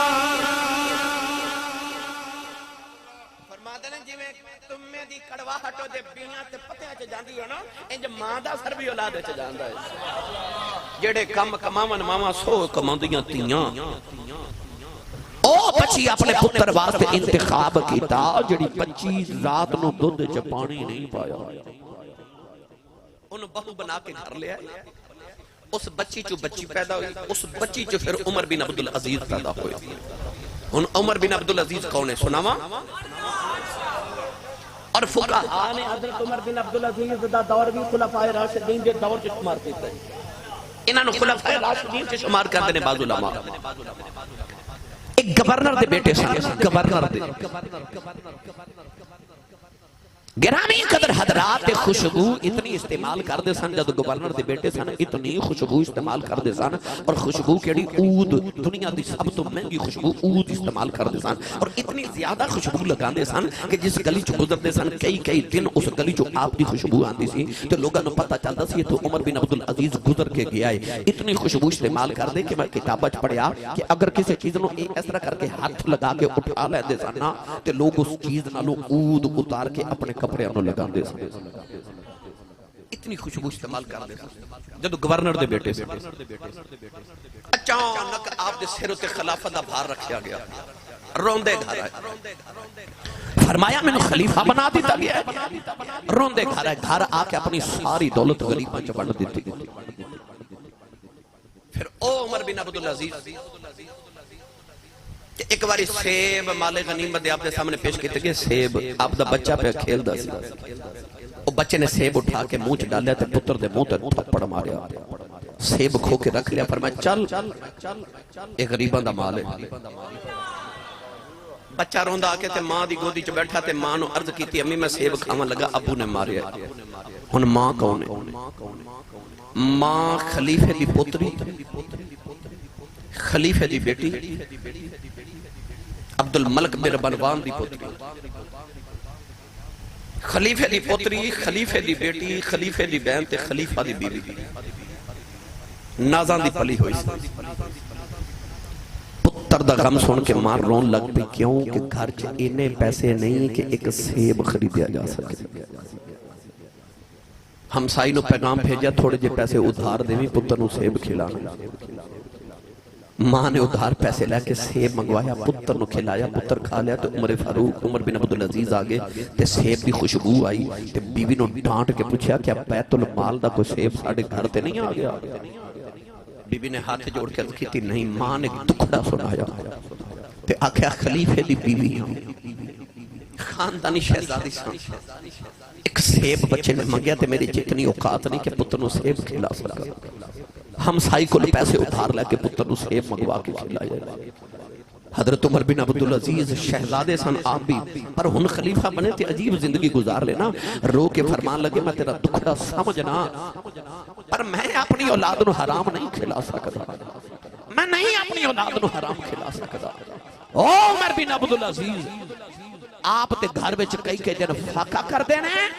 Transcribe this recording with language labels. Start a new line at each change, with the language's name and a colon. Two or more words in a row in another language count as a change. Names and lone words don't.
Punjabi: فرماتے ہیں جویں تمے دی کڑواہٹ دے بیاں تے پتیاں چ جاندی ہو نا انج ماں دا سر بھی اولاد وچ جاندا ہے۔ جڑے کم کماون ماواں سو کماندیاں تیاں۔ او بچی اپنے پتر واسطے انتخاب کیتا جڑی بچی رات نو دودھ چ پانی نہیں پایا، انہوں بہو بنا کے گھر لیا، اس بچی چو بچی پیدا ہوئی، اس بچی چو پھر عمر بن عبدالعزیز پیدا ہوئی۔ ان عمر بن عبدالعزیز کون ہے سناوا؟ اور فقہا نے حضرت عمر بن عبدالعزیز دا دور بھی خلفائے راشدین دے دور چ شمار کیتا ہے، انہاں نے خلفائے راشدین چ شمار کردے نے بعض علماء۔ ایک گورنر دے بیٹے سن، گورنر دے گرامی قدر حضرات خوشبو اتنی استعمال کر دے سن جب گورنر دے بیٹے سن اتنی خوشبو استعمال کر دے سن اور خوشبو کیڑی عود دنیا دی سب تو مہنگی خوشبو عود استعمال کر دے سن اور اتنی زیادہ خوشبو لگا دے سن کہ جس گلی چ گزر دے سن کئی دن اس گلی چ آپ دی خوشبو آندی سی تے لوگاں نو پتہ چلدا سی تو عمر بن عبدالعزیز گزر کے گیا ہے اتنی خوشبو استعمال کر دے کہ میں کتاباں وچ پڑھیا کہ اگر کسی چیز نو اس طرح کر کے ہاتھ لگا کے اٹھا لیندے سن نا تے لوگ اس چیز نالوں عود اتار کے اپنے کپڑے نو لگا دے سن اتنی خوشبو استعمال کر دے جدو گورنر دے بیٹے سے اچانک آپ دے سر تے خلافت دا بھار رکھیا گیا روندے گھر آئے فرمایا میں نے خلیفہ بنا دیتا گیا ہے روندے گھر آئے گھر آ کے اپنی ساری دولت غریباں چ بانٹ دیتی پھر او عمر بن عبدالعزیز کہ ایک باری سیب مال غنیمت آپ دے سامنے پیش کیتے گئے سیب آپ دا بچہ پہ کھیل دا سی او بچے نے سیب اٹھا کے منہ چ ڈالیا تے پتر دے منہ تے تھپڑ ماریا سیب کھو کے رکھ لیا فرمایا چل اے غریباں دا مال ہے بچہ روندا آ کے تے ماں دی گودی چ بیٹھا تے ماں نو عرض کیتی امی میں سیب کھاواں لگا ابو نے ماریا ہن ماں کون ہے ماں خلیفے دی پوتری خلیفے دی بیٹی عبد الملک بن مروان دی پوتری خلیفے دی پوتری خلیفے دی بیٹی خلیفے دی بہن تے خلیفہ دی بیوی نازان دی پلی ہوئی سی پتر دا غم سن کے مار رون لگ پی کیوں کہ گھر چ اینے پیسے نہیں کہ ایک سیب خریدیا جا سکے ہمسائی نو پیغام بھیجا تھوڑے جے پیسے ادھار دیویں پتر نو سیب کھلانا ماں نے ادھار پیسے لے کے سیب منگوایا پتر نو کھلایا پتر کھا لیا تو عمر فاروق عمر بن عبدالعزیز آگے تے سیب دی خوشبو آئی تے بیوی نو ڈانٹ کے پوچھا کیا بیت المال دا کوئی سیب ساڑھے گھر تے نہیں آگیا بیوی نے ہاتھ جوڑ کے کی تھی نہیں ماں نے دکھڑا سنایا تے آکھیا خلیفے دی بیوی خاندانی شہزادی سن ایک سیب بچے نے منگیا تے میری جتنی اوقات نہیں کہ پتر نو سیب کھلا سکا ہمسائی کو پیسے ادھار لے کے پتر نو سیب منگوا کے کھلایا حضرت عمر بن عبدالعزیز شہزادے سن آپ بھی پر ہن خلیفہ بنے تے عجیب زندگی گزار لینا رو کے فرمان لگے میں تیرا دکھڑا سمجھنا پر میں اپنی اولاد نو حرام نہیں کھلا سکتا میں نہیں اپنی اولاد نو حرام کھلا سکتا او عمر بن عبدالعزیز آپ تے گھر وچ کئی دن فاقہ کر دینے